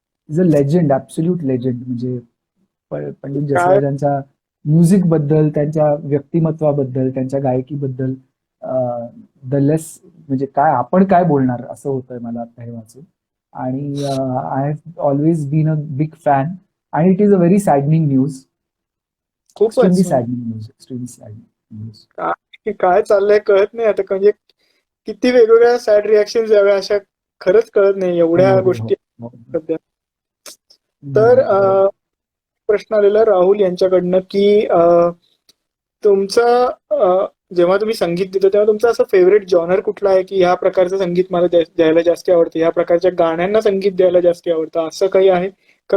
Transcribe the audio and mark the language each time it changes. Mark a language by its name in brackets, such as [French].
[English] Is a legend, absolute legend. [Marathi] म्हणजे Pandit जसराजांच्या music बद्दल, त्यांच्या व्यक्तिमत्वाबद्दल, त्यांच्या गायकीबद्दल द लेस म्हणजे काय आपण काय बोलणार असं होतंय मला आता हे वाचून. [English] आणि I have always been a big fan आणि it is a very saddening news. Extremely saddening news. [Marathi] काय चाललंय कळत नाही आता. म्हणजे किती वेगवेगळ्या सॅड रिॲक्शन द्याव्या अशा खरंच कळत नाही एवढ्या गोष्टी सध्या. तर प्रश्न आलेला राहुल यांच्याकडनं की तुमचा जेव्हा तुम्ही संगीत देतो तेव्हा तुमचं असं फेवरेट जॉनर कुठला आहे की ह्या प्रकारचं संगीत मला द्यायला जास्त आवडतं, ह्या प्रकारच्या गाण्यांना संगीत द्यायला जास्त आवडतं, असं काही आहे का?